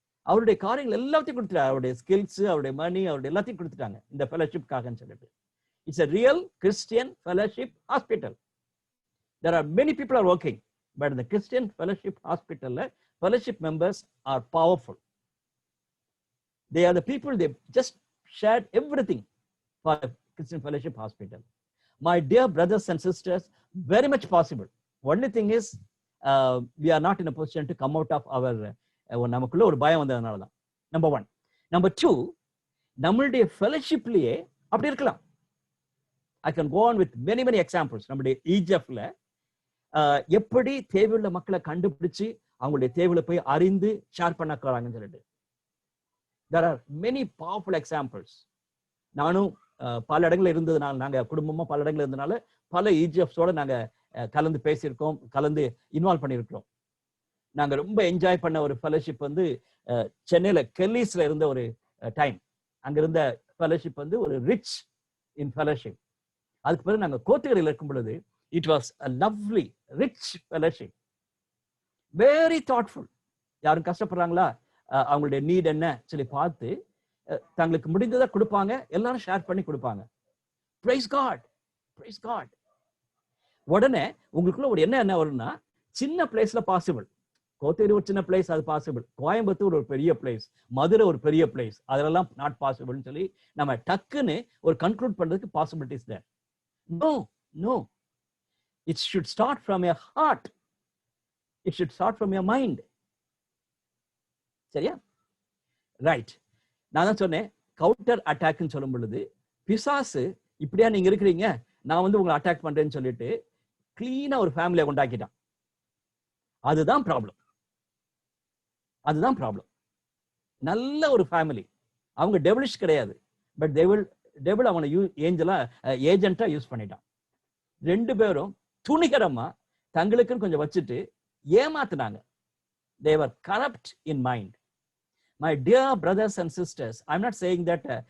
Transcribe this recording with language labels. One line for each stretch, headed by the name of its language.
Tamil: அவருடைய காரியங்கள் எல்லாத்தையும் கொடுத்துட்டாரு. அவருடைய ஸ்கில்ஸ், அவருடைய மணி, அவருடைய எல்லாத்தையும் கொடுத்துட்டாங்க இந்த ஃபெலோஷிப்காகன்னு சொல்லிட்டு.
English: It's a real Christian fellowship hospital. There are many people are working, but in the Christian fellowship hospital, fellowship members are powerful. They are the people, they just shared everything for the Christian fellowship hospital. My dear brothers and sisters, very much possible. Only thing is, we are not in a position to come out of our
Tamil: நமக்குள்ள ஒரு பயம் வந்ததுனால தான்.
English: Number 1.
Tamil: Number 2, நம்மளுடைய ஃபெலோஷிப்லயே அப்படி இருக்கலாம்.
English: I can go on with many examples.
Tamil: நம்முடைய ஈஜிப்ட்ல எப்படி தேவையுள்ள மக்களை கண்டுபிடிச்சு அவங்களுடைய தேவைகளை போய் அறிந்து ஷேர் பண்ணக்கிறாங்கன்னு சொல்லிட்டு.
English: There are many powerful examples.
Tamil: நானும் பல இடங்கள்ல இருந்ததுனால, நாங்க குடும்பமா பல இடங்கள்ல இருந்ததுனால பல ஈஜிப்ட்ஸோட நாங்க கலந்து பேசியிருக்கோம், கலந்து இன்வால்வ் பண்ணியிருக்கிறோம். நாங்க ரொம்ப என்ஜாய் பண்ண ஒரு ஃபெலோஷிப் வந்து சென்னையில கெல்லிஸ்ல இருந்த ஒரு டைம். அங்க இருந்த ஃபெலோஷிப் வந்து ஒரு ரிச் இன் ஃபெலோஷிப். அதுக்கு பிறகு நாங்க கோத்தகிரியில் இருக்கும் பொழுது
English: It was a lovely rich fellowship, very thoughtful.
Tamil: யாரும் கஷ்டப்படுறாங்களா, அவங்களுடைய நீட் என்ன சொல்லி பார்த்து தங்களுக்கு முடிந்ததை கொடுப்பாங்க, எல்லாரும் ஷேர் பண்ணி கொடுப்பாங்க.
English: Praise God, praise God.
Tamil: உடனே உங்களுக்குள்ள ஒரு என்ன வரும்னா, சின்ன பிளேஸ்ல பாசிபிள். கோத்தகிரி ஒரு சின்ன பிளேஸ், அது பாசிபிள். கோயம்புத்தூர் ஒரு பெரிய பிளேஸ், மதுரை ஒரு பெரிய பிளேஸ், அதெல்லாம் நாட் பாசிபிள்னு சொல்லி நம்ம டக்குன்னு ஒரு கன்க்ளூட் பண்றதுக்கு possibilities there.
English: No, no. It should start from your heart. It should start from your mind.
Tamil: சரியா? ரைட். நான் தான் சொன்னேன், கவுண்டர் அட்டாக்னு சொல்லும் பொழுது பிசாசு இப்படியா நீங்க இருக்கிறீங்க, நான் வந்து உங்களை அட்டாக் பண்றேன்னு சொல்லிட்டு கிளீனா ஒரு ஃபேமிலியை உண்டாக்கிட்டான். அதுதான் ப்ராப்ளம். அதுதான் ப்ராப்ளம். நல்ல ஒரு ஃபேமிலி, அவங்க டெவிலிஷ் கிடையாது, பட் டெவில் அவனை ஏஜென்ட்டா யூஸ் பண்ணிட்டான். 2 பேரும் துணிகரமா தங்களுக்குன்னு கொஞ்சம் வச்சுட்டு ஏமாத்தினாங்க.
English: They were corrupt in mind. My dear brothers and sisters, I'm not saying that